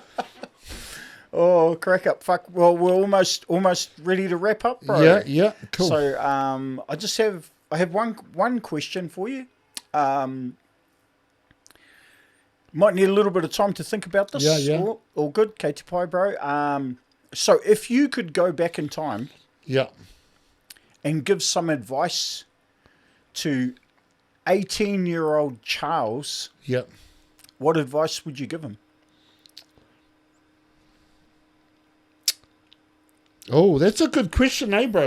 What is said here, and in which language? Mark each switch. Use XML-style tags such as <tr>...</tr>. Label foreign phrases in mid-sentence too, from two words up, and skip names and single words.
<en>Oh, crack up. Fuck. Well, we're almost ready to wrap up, bro. Yeah, cool. So, I have one question for you. Might need a little bit of time to think about this. Yeah. All good.</en> <mi>Kei te pai,</mi> <en>bro. So if you could go back in time and give some advice to 18-year-old Charles, what advice would you give him? Oh, that's a good question, bro?</en>